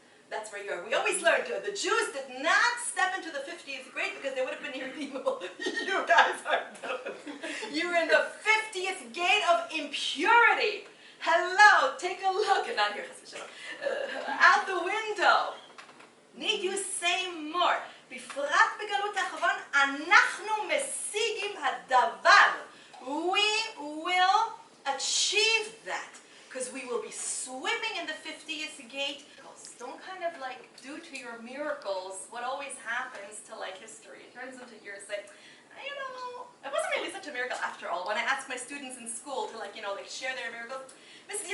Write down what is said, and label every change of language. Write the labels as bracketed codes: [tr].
[en] That's where you are. We always learned the Jews did not step into the 50th gate because they would have been irredeemable. You guys are you're in the 50th gate of impurity. Hello, take a look. And not here, out the window. Need you say more? [he] בפרט בגלות האחרון, אנחנו משיגים הדבר. [en] We will achieve that, because we will be swimming in the 50th gate. Don't kind of like miracles, what always happens to like history, it turns into hearsay. You know, it wasn't really such a miracle after all. When I asked my students in school to like, you know, like share their miracles, Mrs.